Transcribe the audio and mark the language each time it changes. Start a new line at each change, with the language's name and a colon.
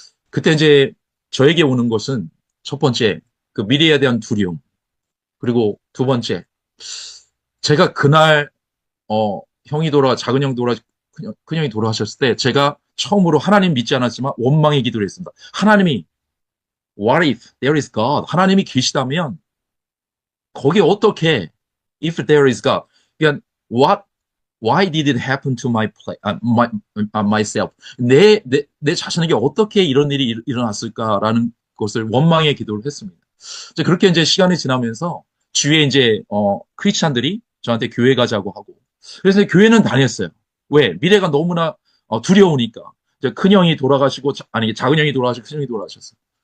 Korean: 그때 이제 저에게 오는 것은 첫 번째 그 미래에 대한 두려움 그리고 두 번째 제가 그날 작은 형 큰 형이 돌아가셨을 때 제가 처음으로 하나님 믿지 않았지만 원망의 기도를 했습니다. 하나님이
English: What if there is God?
Korean: 하나님이 계시다면 거기에 어떻게
English: if there is God?
Korean: 그러니까
English: why did it happen to myself?
Korean: 내 자신에게 어떻게 이런 일이 일어났을까라는 것을 원망의 기도를 했습니다. 이제 그렇게 이제 시간이 지나면서 주위에 이제 크리스찬들이 저한테 교회 가자고 하고 그래서 교회는 다녔어요. 왜? 미래가 너무나 두려우니까. 이제 큰 형이 돌아가시고 작은 형이 돌아가시고 큰 형이 돌아가셨어요.